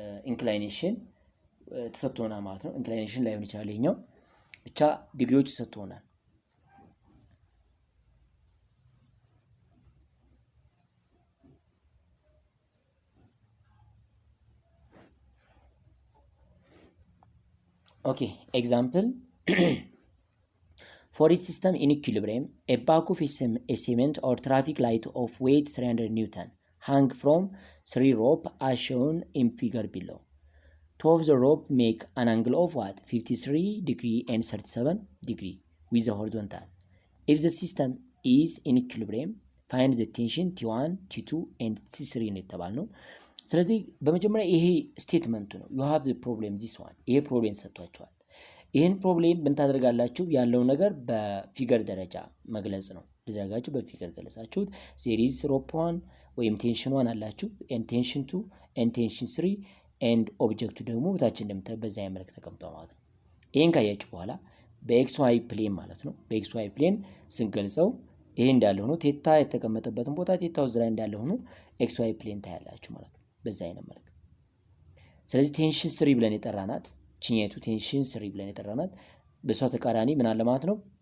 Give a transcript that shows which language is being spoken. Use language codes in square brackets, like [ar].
[am] ኢንክላይኔሽን ተሰጥቶናል ማለት ነው። ኢንክላይኔሽን ላይሆን ይችላል ይሄኛው ብቻ ዲግሪዎች ተሰጥቶናል። [en] Okay, example. For each system in equilibrium, a bag of a cement or traffic light of weight 300 Newton hang from 3 rope as shown in figure below. 2 of the rope make an angle of what? 53 degree and 37 degree with the horizontal. If the system is in equilibrium, find the tension T1, T2 and T3 [am] ነው። ስለዚህ በመጀመሪያ ይሄ ስቴትመንቱ ነው። [en] you have the problem this one [am] ይሄ ፕሮብሌም ሰጥቷቸዋል። ይሄን ፕሮብሌም ምን ታደርጋላችሁ? ያለው ነገር በፊገር ደረጃ መግለጽ ነው። ደረጃችሁ በፊገር ገለጻችሁት። ሴሪዝ ሮፕ 1 ወይም ቴንሽን 1 አላችሁ [en] and tension 2 and tension 3 and [am] ኦብጀክቱ ደግሞ ታችን እንደምታዩ በዛ መልክ ተቀምጧል ማለት ነው። ይሄን ካያችሁ በኋላ በኤክስ ዋይ ፕሌን ማለት ነው። በኤክስ ዋይ ፕሌን ስንገልጸው ይሄ እንዳለ ሆኖ ቴታ የተቀመጠበትን ቦታ ቴታው እዛ ላይ እንዳለ ሆኖ ኤክስ ዋይ ፕሌን ታያላችሁ ማለት ነው። በዛ አይነት መልክ ስለዚህ ቴንሽን 3 ብለን የጠራናት ቺኔቱ ቴንሽን 3 ብለን የጠራናት በሷ ተቃራኒ ምን አለ ማለት ነው?